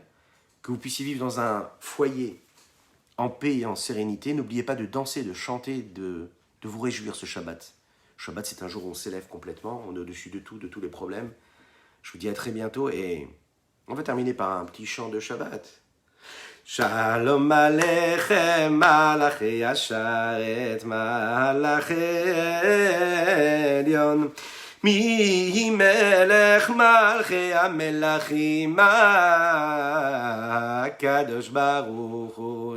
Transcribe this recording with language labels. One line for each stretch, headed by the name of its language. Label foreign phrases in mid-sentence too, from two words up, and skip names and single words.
French: Que vous puissiez vivre dans un foyer en paix et en sérénité. N'oubliez pas de danser, de chanter, de vous réjouir ce Shabbat. Shabbat, c'est un jour où on s'élève complètement, on est au-dessus de tout, de tous les problèmes. Je vous dis à très bientôt et on va terminer par un petit chant de Shabbat.
Hebrew: שלום עליכם מלאכי השרת מלאכי עליון. מי מלך מלכי המלכים הקדוש ברוך הוא.